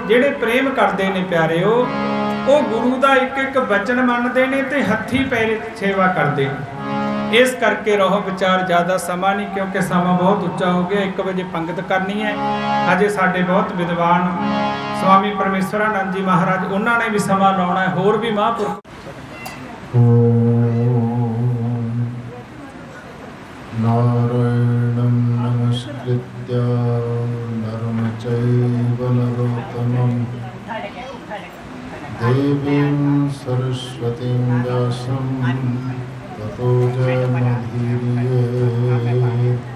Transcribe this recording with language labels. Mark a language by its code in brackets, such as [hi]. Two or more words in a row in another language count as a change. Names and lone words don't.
[pa] ਜਿਹੜੇ ਪ੍ਰੇਮ ਕਰਦੇ ਨੇ ਪਿਆਰਿਓ, ਉਹ ਗੁਰੂ ਦਾ ਇੱਕ ਇੱਕ ਬਚਨ ਮੰਨਦੇ ਨੇ ਤੇ ਹੱਥੀਂ ਪੈਰੇ ਸੇਵਾ ਕਰਦੇ ਨੇ। ਇਸ ਕਰਕੇ ਰਹੋ ਵਿਚਾਰ, ਜ਼ਿਆਦਾ ਸਮਾਂ ਨਹੀਂ, ਕਿਉਂਕਿ ਸਮਾਂ ਬਹੁਤ ਉੱਚਾ ਹੋ ਗਿਆ। 1 ਵਜੇ ਪੰਗਤ ਕਰਨੀ ਹੈ। ਅਜੇ ਸਾਡੇ ਬਹੁਤ ਵਿਦਵਾਨ ਸਵਾਮੀ ਪਰਮੇਸ਼ਵਰਾਨੰਦ ਜੀ ਮਹਾਰਾਜ, ਉਹਨਾਂ ਨੇ ਵੀ ਸਮਾਂ ਲਾਉਣਾ ਹੈ। ਹੋਰ ਵੀ ਮਹਾਂਪੁਰਖ [sa] नारायणं नमस्कृत्य नरं चैव नरोत्तमं देवीं सरस्वतीं व्यासं ततो जयमुदीरये।